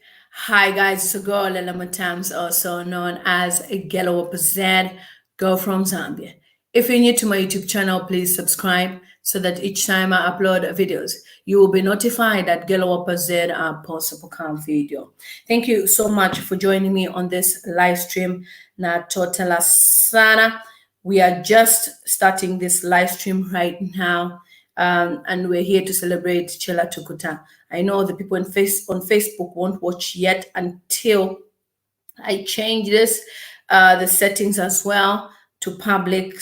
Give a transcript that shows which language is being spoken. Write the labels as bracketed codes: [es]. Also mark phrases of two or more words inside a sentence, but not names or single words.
[en] Hi guys, it's a girl lilymutamztv, also known as Gelawapazed, girl from Zambia. If you're new to my YouTube channel, please subscribe so that each time I upload videos, you will be notified that Gelawapazed posts a come video. Thank you so much for joining me on this live stream. [bem] Na totala sana. [en] We are just starting this live stream right now. And we're here to celebrate CHELLAH TUKUTA. I know the people on Facebook won't watch yet until I change this, the settings as well to public.